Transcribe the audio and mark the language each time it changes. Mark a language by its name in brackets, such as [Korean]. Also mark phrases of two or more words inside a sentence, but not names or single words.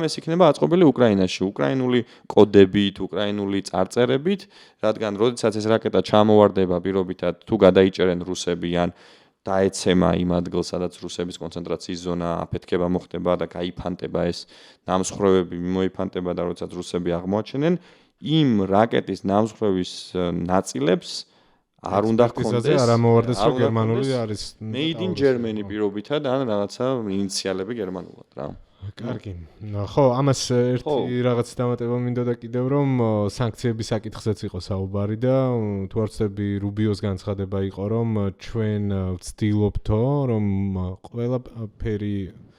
[Georgian] ეს იქნება აწყობილი უკრაინაში, უკრაინული კოდებით, უკრაინული წარწერებით, რადგან როდესაც ეს რაკეტა ჩამოვარდება პირობითად თუ გადაიჭერენ რუსები ან დაეცემა იმ ადგილს, სადაც რუსების კონცენტრაციის ზონა აფეთქება მოხდება და გაიფანტება ეს ნამსხვრევები, მოიფანტება და როდესაც რუსები აღმოაჩენენ, იმ რაკეტის ნამსხვრევის ნაწილებს არ უნდა ჰქონდეს არ ამოვარდეს რომ გერმანული არის [English] made in Germany [Georgian] პირობითად ან რაღაცა ინიციალები გერმანულად რა. კარგი. ხო, ამას ერთი რაღაც დამატება მინდოდა კიდევ რომ სანქციების საკითხზეც იყო საუბარი და თუ არ ვცდები რუბიოს განცხადება იყო რომ ჩვენ ვცდილობთო რომ ყველაფერი